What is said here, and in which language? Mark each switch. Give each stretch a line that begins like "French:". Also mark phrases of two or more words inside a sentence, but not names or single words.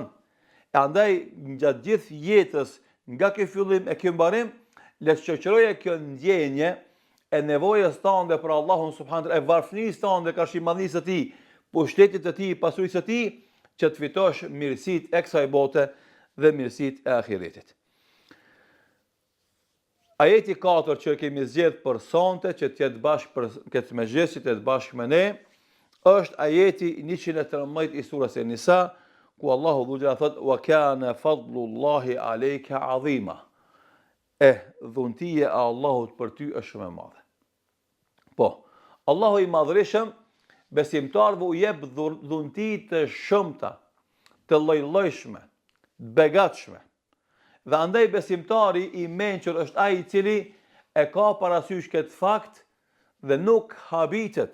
Albanian: E andaj gjatë gjithë jetës, nga ky fillim e ky mbarim, le të shoqëroje kjo ndjenje e nevojës tënde për Allahun subhanallahu, e varfënisë tënde karshi madhnisë së tij, pushtetit të tij, pasurisë së tij, që të fitosh mirësitë e kësaj bote dhe mirësitë e ahiretit. Ajeti 4 që kemi zgjedhur për sonte, që të jetë bashkë për këtë mezhles, që të jetë bashkë me ne, është ajeti 113 i surës An-Nisa, ku Allahu dhulja thot:
Arabic: "وكان فضل الله عليك عظيما."
Albanian: Dhuntia e Allahut për ty është shumë e madhe. Po, Allahu i madhërisëm besimtarëve u jep dhunti të shumta, të lloj-llojshme, të begatshme. Dhe andaj besimtari i mençur është ai i cili e ka parasysh këtë fakt dhe nuk habitet.